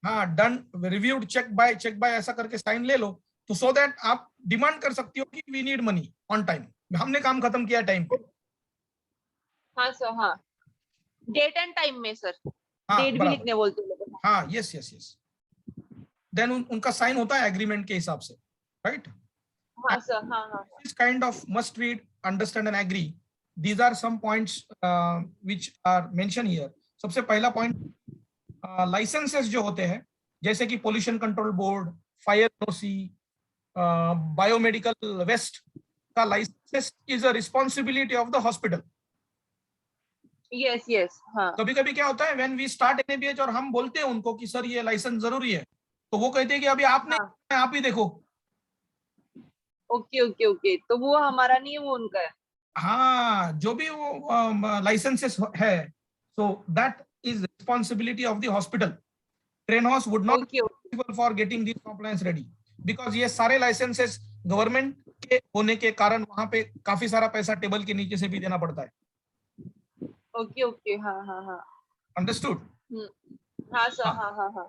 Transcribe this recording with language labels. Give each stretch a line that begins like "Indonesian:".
Hindi: हाँ, done, reviewed, check bye ऐसा करके साइन ले लो, तो सो दैट आप डिमांड कर सकती हो कि
English: we need money on time,
Hindi: हमने काम खत्म किया टाइम पे. हाँ सर, हाँ. डेट एंड टाइम में सर, हाँ, डेट भी बराबर. लिखने बोलते हैं लोग.
English: हाँ, yes yes yes.
Hindi: देन उनका साइन होता है एग्रीमेंट के हिसाब से, राइट. हाँ सर, हाँ हाँ.
English: This kind of must read, understand and agree. These are some points which are mentioned here.
Hindi: सबसे पहला पॉइंट, लाइसेंसेस जो होते हैं, जैसे कि pollution control board, fire NOC, biomedical waste का licence
English: Is a responsibility of the hospital. Yes yes, हाँ.
Hindi: कभी कभी क्या होता है,
English: when we start NABH
Hindi: और हम बोलते हैं उनको कि सर ये लाइसेंस जरूरी है, तो वो कहते हैं कि अभी आप नहीं, आप ही देखो. ओके ओके ओके, तो वो हमारा नहीं है, वो उनका है. हाँ, जो भी वो लाइसेंसेस है,
English: so that is responsibility of the hospital. Trenhouse would not be responsible for getting these compliance ready,
Hindi: because ये सारे लाइसेंसेस गवर्नमेंट के होने के कारण वहां पे काफी सारा पैसा टेबल के नीचे से भी देना पड़ता है. ओके ओके, हाँ हाँ हाँ.
English: Understood?
Hindi: हाँ सर, हाँ हाँ हाँ.